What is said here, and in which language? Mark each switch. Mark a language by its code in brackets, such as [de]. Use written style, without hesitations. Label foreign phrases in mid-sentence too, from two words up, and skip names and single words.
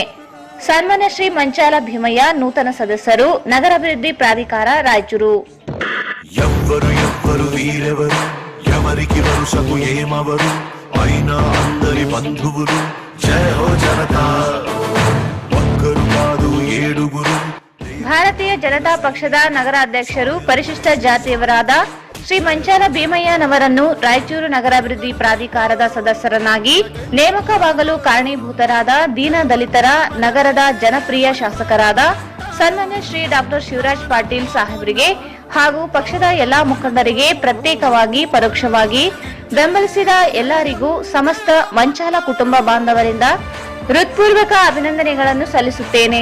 [kn] ಸನ್ಮಾನ್ಯ ಶ್ರೀ ಮಂಚಾಲ ಭೀಮಯ್ಯ, ನೂತನ ಸದಸ್ಯರು, ನಗರಾಭಿವೃದ್ಧಿ ಪ್ರಾಧಿಕಾರ, ರಾಯಚೂರು. [te] ఎవ్వరు వీరెవరు, ఎవరికి వరుసకు ఏమవరు, అయినా అందరి బంధువులు. జయ హో జనతా, ఒక్కరు కాదు ఏడుగురు. [kn] ಭಾರತೀಯ ಜನತಾ ಪಕ್ಷದ ನಗರಾಧ್ಯಕ್ಷರು, ಪರಿಶಿಷ್ಟ ಜಾತಿಯವರಾದ ಶ್ರೀ ಮಂಚಾಲ ಭೀಮಯ್ಯನವರನ್ನು ರಾಯಚೂರು ನಗರಾಭಿವೃದ್ಧಿ ಪ್ರಾಧಿಕಾರದ ಸದಸ್ಯರನ್ನಾಗಿ ನೇಮಕವಾಗಲು ಕಾರಣೀಭೂತರಾದ ದೀನ ದಲಿತರ ನಗರದ ಜನಪ್ರಿಯ ಶಾಸಕರಾದ ಸನ್ಮಾನ್ಯ ಶ್ರೀ ಡಾಕ್ಟರ್ ಶಿವರಾಜ್ ಪಾಟೀಲ್ ಸಾಹೇಬರಿಗೆ ಹಾಗೂ ಪಕ್ಷದ ಎಲ್ಲಾ ಮುಖಂಡರಿಗೆ ಪ್ರತ್ಯೇಕವಾಗಿ ಪರೋಕ್ಷವಾಗಿ ಬೆಂಬಲಿಸಿದ ಎಲ್ಲರಿಗೂ ಸಮಸ್ತ ಮಂಚಾಲ ಕುಟುಂಬ ಬಾಂಧವರಿಂದ ಹೃತ್ಪೂರ್ವಕ ಅಭಿನಂದನೆಗಳನ್ನು ಸಲ್ಲಿಸುತ್ತೇನೆ.